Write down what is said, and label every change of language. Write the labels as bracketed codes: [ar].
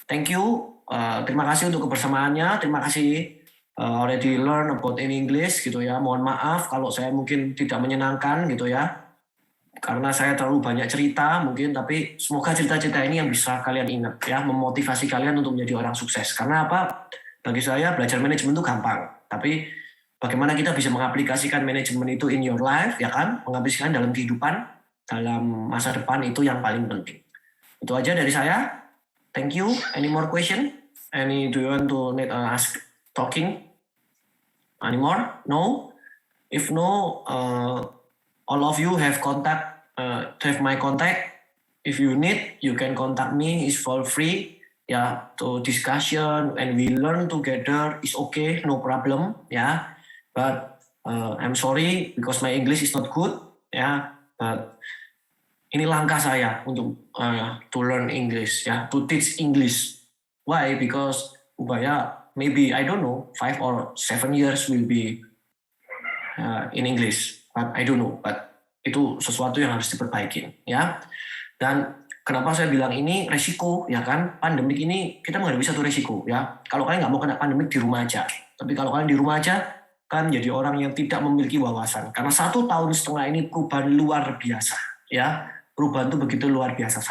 [en] Thank you, [id] terima kasih untuk kebersamaannya, terima kasih [en] already learn about in English, [id] gitu mohon maaf kalau saya mungkin tidak menyenangkan, gitu karena saya terlalu banyak cerita mungkin, tapi semoga cerita-cerita ini yang bisa kalian ingat, memotivasi kalian untuk menjadi orang sukses. Karena apa? Bagi saya belajar manajemen itu gampang, tapi bagaimana kita bisa mengaplikasikan manajemen itu [en] in your life, [id] mengaplikasikan dalam kehidupan, dalam masa depan itu yang paling penting. Itu aja dari saya. [en] Thank you. Any more question? Do you want to ask talking? Any more? No? If no, all of you have my contact. If you need, you can contact me. It's for free. To discussion and we learn together is okay, no problem, But I'm sorry because my English is not good, But [id] ini langkah saya untuk [en] to learn English, to teach English. Why? Because Ubaya maybe I don't know 5 or 7 years will be in English, but I don't know. But [id] itu sesuatu yang harus diperbaikin, Dan kenapa saya bilang ini resiko, Pandemik ini kita menghadapi satu resiko, Kalau kalian nggak mau kena pandemik di rumah aja. Tapi kalau kalian di rumah aja, kan jadi orang yang tidak memiliki wawasan. Karena 1,5 tahun ini perubahan luar biasa, Perubahan itu begitu luar biasa.